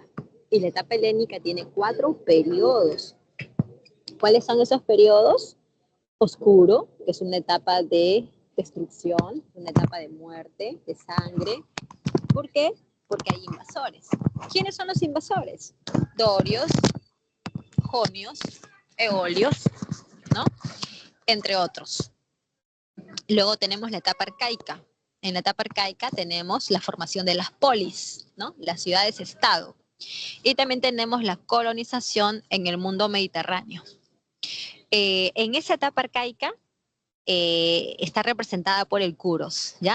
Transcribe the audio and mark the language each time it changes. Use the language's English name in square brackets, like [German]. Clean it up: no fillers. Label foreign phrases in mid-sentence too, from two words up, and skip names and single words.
[Spanish] Y la etapa helénica tiene 4 periodos. ¿Cuáles son esos periodos? Oscuro, que es una etapa de destrucción, una etapa de muerte, de sangre. ¿Por qué? Porque hay invasores. ¿Quiénes son los invasores? Dorios, jonios, eolios, ¿no? Entre otros. Luego tenemos la etapa arcaica. En la etapa arcaica tenemos la formación de las polis, ¿no? Las ciudades-estado. Y también tenemos la colonización en el mundo mediterráneo. En esa etapa arcaica está representada por el Kuros, ¿ya?